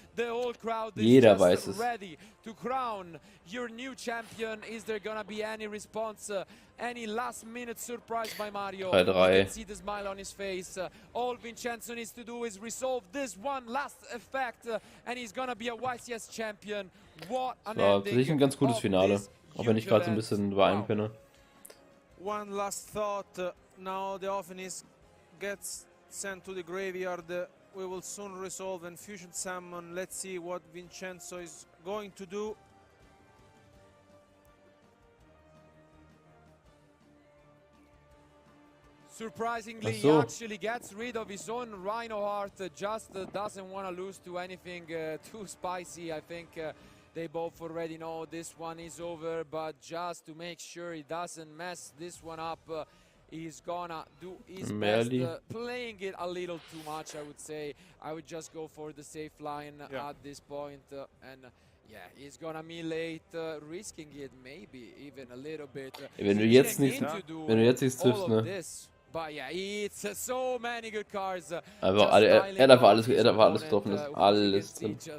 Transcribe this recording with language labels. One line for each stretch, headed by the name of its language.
English: The whole crowd is just ready to crown your new champion. Is there gonna be any response? Any last-minute surprise by Mario? You can see the smile on his face. All Vincenzo needs to do is resolve this one last effect, and he's gonna be a YCS champion. What an ending.
German: Sicher ein ganz gutes Finale, auch wenn ich gerade so ein bisschen überein bin.
English: One last thought. Now the Ophinis gets sent to the graveyard. We will soon resolve and fusion summon. Let's see what Vincenzo is going to do. Surprisingly, he actually gets rid of his own Rhino Heart, just doesn't want to lose to anything too spicy. I think they both already know this one is over, but just to make sure he doesn't mess this one up, he's gonna do his best, playing it a little too much, I would say. I would just go for the safe line at this point, and yeah, he's gonna melee risking it maybe even a little bit.
German: Wenn du jetzt nichts triffst, ne?
English: But yeah, it's so many good cards.
German: Einfach er hat einfach alles getroffen, ist alles drin.